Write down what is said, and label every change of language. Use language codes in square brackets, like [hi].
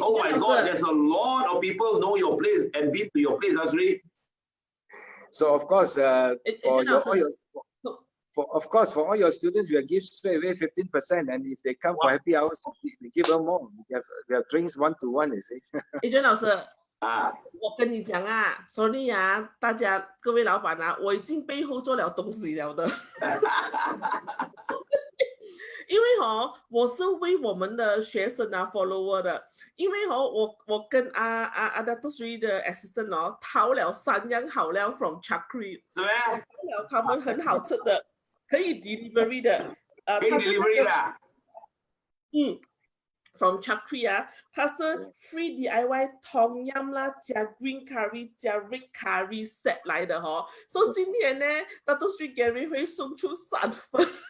[en] Oh my God, there's a lot of people know your place and been to your place, Dato Sri. So of course, for all your students, we will give straight away 15%, and if they come for happy hours, we give them more. We have drinks 1-to-1, you see. [zh] Adrian 老师，我跟你讲sorry 大家各位老板我已经背后做了东西了的。因为我是为我们的学生follower 的，因为我跟Dato Sri 的 assistant 淘了3样好料 from Chakri， 淘了他们很好吃的，可以 delivery 的，可以 delivery 的。 from Chakri 它是 free DIY tom yum 啦，加 green curry 加 red curry set 来的所以今天呢 Dato Sri Garry 会送出3份。